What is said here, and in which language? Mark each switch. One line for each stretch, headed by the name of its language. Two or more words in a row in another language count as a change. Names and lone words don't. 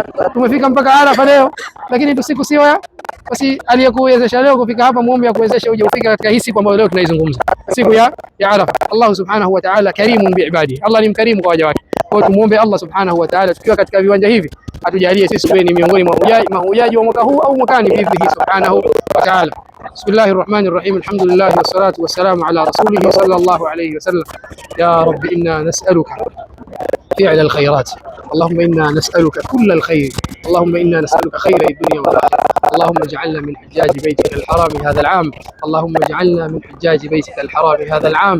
Swahili: Tumefika mpaka Arafa leo, lakini tusiku sio basi aliyekuwezesha leo kufika hapa, muombe akuwezeshe uje ufika katika hii siku ambayo leo tunaizungumza, siku ya Arafa.
Arabic: الله سبحانه وتعالى كريم بعباده,
Swahili: Allah ni mkarimu kwa waja wake. Kwa hiyo tumuombe
Arabic: الله سبحانه وتعالى
Swahili: tukiwa katika viwanja hivi atujalie sisi tuwe ni miongoni mwa mahujaji wa mwaka huu au mwakani
Arabic: بإذنه سبحانه وتعالى. بسم الله الرحمن الرحيم الحمد لله والصلاة والسلام على رسوله صلى الله عليه وسلم. يا ربي إنا نسألك فعل الخيرات، اللهم إنا نسألك كل الخير، اللهم إنا نسألك خير الدنيا والآخرة. اللهم اجعلنا من حجاج بيتك الحرام هذا العام، اللهم اجعلنا من حجاج بيتك الحرام هذا العام.